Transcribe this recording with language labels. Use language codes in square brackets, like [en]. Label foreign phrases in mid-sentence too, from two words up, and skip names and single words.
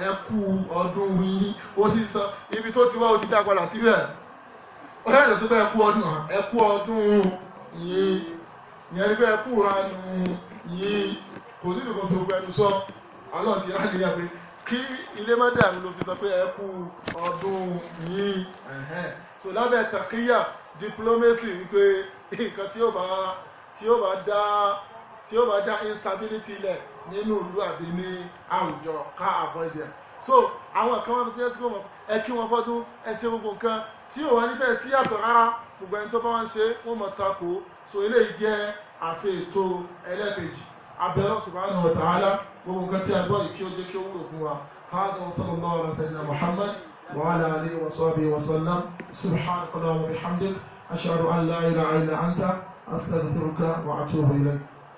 [yo] kú ọdún yín ó ti sọ ibi tó ti wá ó ti dá padà síbẹ̀ ó yàtọ̀ tó bá ẹ kú ọdún ẹ kú ọdún yín ìyẹn ni pé ẹ kú ìranu yín kò sí nìkan tó gbẹnu sọ ọlọ́run ti ráàlì yà pé kí ilé má dàrú ló fi sọ pé ẹ kú ọdún yín so lábẹ́ tàkíyà diplomacy wípé nǹkan tí ó bá dá instability lẹ̀ nínú ìlú àbí ní àwùjọ ká [en] avoid them [yo] so àwọn kan wọn fi ẹ́ sí wọn ẹ kí wọn fọ́dún ẹ ṣe gbogbo nǹkan tí ò wá níbẹ̀ sí yàtọ̀ rárá gbogbo ẹni tó bá wá ń ṣe wọ́n mọ̀ tako so eléyìí jẹ́ àṣẹ ètò ẹlẹ́ẹ̀kejì abẹ́rẹ́ [ar] سبحانه وتعالى [yo] gbogbo nǹkan tí a gbọ́ yìí kí ó jẹ́ kí ó wúlò fún wa [ar] هذا وصلى الله على سيدنا محمد وعلى آله وصحبه وسلم سبحانك وبحمدك أشهد أن لا إله إلا أنت أستغفرك وأتوب إليك.